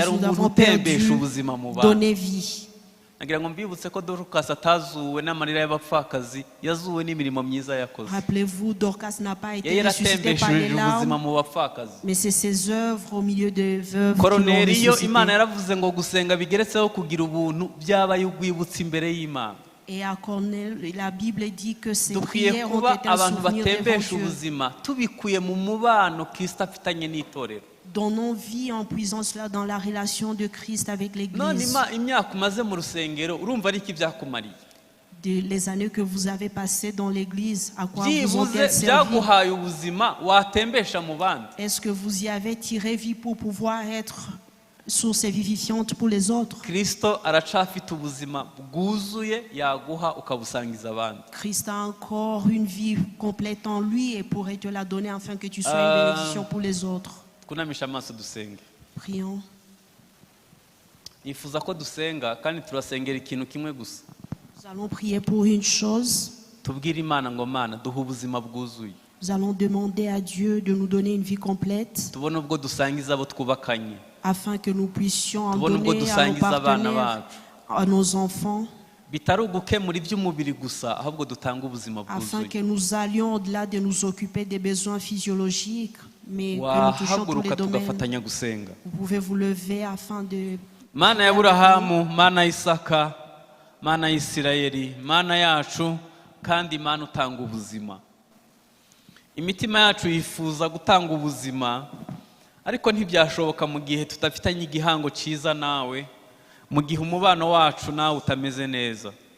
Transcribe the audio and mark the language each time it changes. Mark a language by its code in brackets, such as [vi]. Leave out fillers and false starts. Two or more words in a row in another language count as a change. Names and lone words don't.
[rw] yari [fr] nous [rw] umuntu [fr] avons [rw] utembesha [fr] perdue, [rw] ubuzima mu bantu. [fr] donné vie. [rw] Nagira ngo mbibutse ko Dorcas atazuwe n'amarira y'abapfakazi, yazuwe n'imirimo myiza yakoze. [fr] Rappelez-vous, Dorcas n'a pas été [rw] Yari [fr] ressuscité par les [rw] yaratembesheje ubuzima [fr] larmes, [rw] mu bapfakazi. [fr] mais c'est ses œuvres au milieu des veuves qui l'ont [rw] Koruneliyo, [fr] ressuscité. [rw] Imana yaravuze ngo gusenga bigeretseho kugira ubuntu byabaye urwibutso imbere y'Imana. [fr] Et à Corneille, la Bible dit que ces [rw] Dukwiye [fr] prières ont [rw] kuba [fr] été un [rw] abantu [fr] souvenir [rw] batembesha [fr] réventieux. [rw] ubuzima tubikuye mu mubano Kristo afitanye n'itorero. [fr] Donnons vie en puisant cela dans la relation de Christ avec [rw] none [fr] l'Église. [rw] imyaka umaze mu rusengero urumva ari iki byakumariye? [fr] Les années que vous avez passées dans l'Église, à quoi vous ont-elles [rw] byibuze [fr] servi? [rw] byaguhaye ubuzima watembesha mu bandi? [fr] Est-ce que vous y avez tiré vie pour pouvoir être source vivifiante pour les autres? [rw] Kristo aracafite ubuzima bwuzuye yaguha ukabusangiza abandi. [fr] Christ a encore une vie complète en lui et pourrait te la donner afin que tu sois une bénédiction pour les autres. [rw] Kunamisha amaso dusenge. [fr] Prions. [rw] Nifuza ko dusenga kandi turasengera ikintu kimwe gusa. [fr] Nous allons prier pour une chose. [rw] Tubwire Imana ngo Mana duha ubuzima bwuzuye. [fr] Nous allons demander à Dieu de nous donner une vie complète [rw] Tubone ubwo dusangiza abo twubakanye. [fr] afin que nous puissions en [rw] Tubone ubwo [fr] donner à nos [rw] dusangiza abana [fr] partenaires, [rw] bacu. [fr] à nos enfants, [rw] Bitari ugukemura iby'umubiri gusa ahubwo dutanga ubuzima [fr] afin [rw] bwuzuye. [fr] que nous allions au-delà de nous occuper des besoins physiologiques, mais que nous touchions tous les [rw] Wahaguruka [fr] domaines. [rw] tugafatanya gusenga. [fr] Vous pouvez vous lever afin de... [rw] Mana ya Aburahamu, Mana ya Isaka, Mana ya Isirayeli, Mana yacu kandi Mana utanga ubuzima. Imitima yacu yifuza gutanga ubuzima, ariko ntibyashoboka mu gihe tutafitanye igihango cyiza nawe, mu gihe umubano wacu nawe utameze neza.